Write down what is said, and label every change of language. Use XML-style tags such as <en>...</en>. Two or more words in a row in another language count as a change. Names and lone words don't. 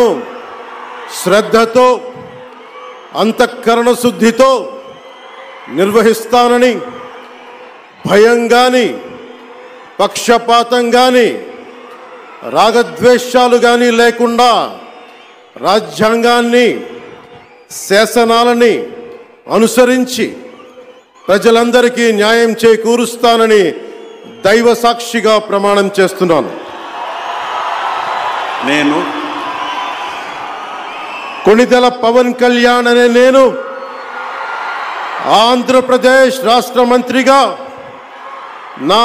<te>శ్రద్ధతో అంతఃకరణ శుద్ధితో నిర్వహిస్తానని భయం గానీ పక్షపాతం గానీ రాగద్వేషాలు గానీ లేకుండా రాజ్యాంగాన్ని శాసనాలని అనుసరించి ప్రజలందరికీ న్యాయం చేకూరుస్తానని దైవ సాక్షిగా ప్రమాణం చేస్తున్నాను. నేను కొనిదెల పవన్ కళ్యాణ్ అనే నేను ఆంధ్రప్రదేశ్ రాష్ట్ర మంత్రిగా నా</te>